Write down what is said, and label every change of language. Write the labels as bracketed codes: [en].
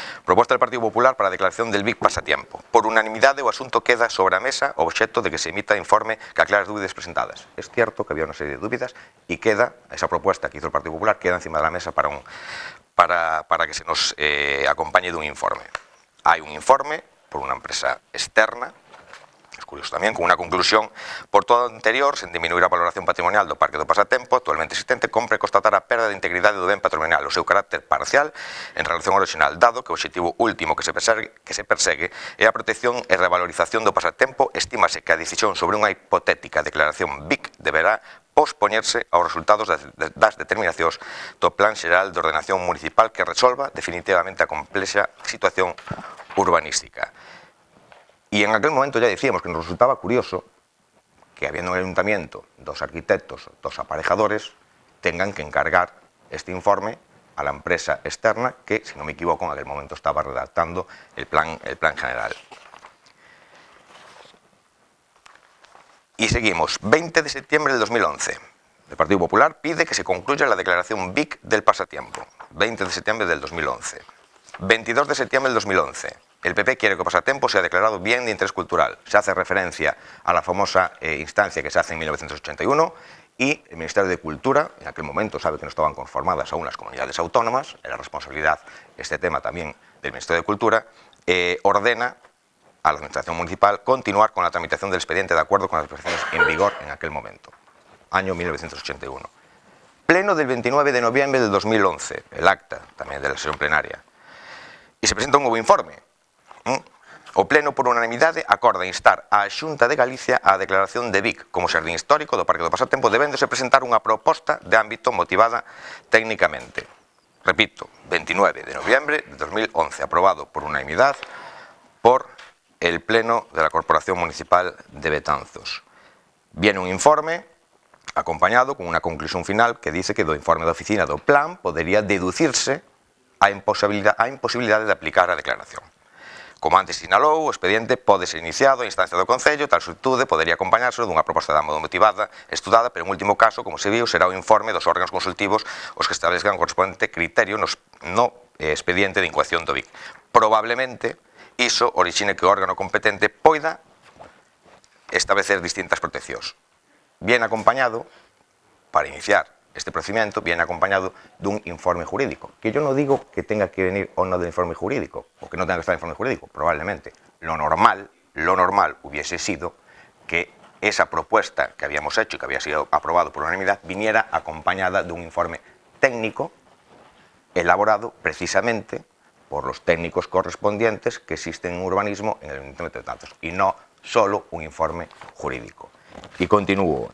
[es] Propuesta del Partido Popular para declaración del BIC Pasatiempo. [gl] Por unanimidade o asunto queda sobre a mesa obxecto de que se emita informe que aclare as dúbidas presentadas. [es] Es cierto que había una serie de dúbidas y queda, esa propuesta que hizo el Partido Popular, queda encima de la mesa para que se nos acompañe de un informe. Hay un informe por una empresa externa [gl] Es curioso tamén, con unha conclusión: por todo o anterior, sen diminuir a valoración patrimonial do Parque do Pasatempo actualmente existente, compre constatar a perda de integridade do ben patrimonial, o seu carácter parcial en relación ao original, dado que o obxectivo último que se persegue é a protección e revalorización do pasatempo. Estímase que a decisión sobre unha hipotética declaración BIC deberá pospoñerse aos resultados das determinacións do Plan Xeral de Ordenación Municipal que resolva definitivamente a complexa situación urbanística. [es] Y en aquel momento ya decíamos que nos resultaba curioso que, habiendo un ayuntamiento, dos arquitectos, dos aparejadores, tengan que encargar este informe a la empresa externa que, si no me equivoco, en aquel momento estaba redactando el plan general. Y seguimos. 20 de septiembre del 2011. El Partido Popular pide que se concluya la declaración BIC del pasatiempo. 20 de septiembre del 2011. 22 de septiembre del 2011. El PP quiere que el pasatiempo sea declarado bien de interés cultural. Se hace referencia a la famosa instancia que se hace en 1981 y el Ministerio de Cultura, en aquel momento sabe que no estaban conformadas aún las comunidades autónomas, era responsabilidad este tema también del Ministerio de Cultura, ordena a la Administración Municipal continuar con la tramitación del expediente de acuerdo con las disposiciones en vigor en aquel momento, año 1981. Pleno del 29 de noviembre del 2011, el acta también de la sesión plenaria, y se presenta un nuevo informe. [gl] O Pleno, por unanimidade, acorda instar a Xunta de Galicia á declaración de Vic como xardín histórico do Parque do Pasatempo, debéndose presentar unha proposta de ámbito motivada técnicamente. [es] Repito, 29 de noviembre de 2011, aprobado por unanimidad por el Pleno de la Corporación Municipal de Betanzos. Viene un informe acompañado [gl] con unha conclusión final que dice que do informe da oficina do plan podería deducirse a imposibilidade de aplicar a declaración. Como antes sinalou, o expediente pode ser iniciado a instancia do Concello, tal solicitude podería acompañarse dunha proposta de ámbito motivada, estudada, pero en último caso, como se viu, será o informe dos órganos consultivos os que establezcan o correspondente criterio no expediente de incoación do BIC. Probablemente, iso orixine que o órgano competente poida establecer distintas proteccións. [es] Bien acompañado, para iniciar este procedimiento, viene acompañado dun informe jurídico, que yo no digo que tenga que venir o no del informe jurídico, o que no tenga que estar el informe jurídico, probablemente. Lo normal hubiese sido que esa propuesta que habíamos hecho y que había sido aprobado por unanimidad viniera acompañada de un informe técnico elaborado precisamente por los técnicos correspondientes que existen en urbanismo en el Ayuntamiento de Betanzos, y no solo un informe jurídico. Y continúo.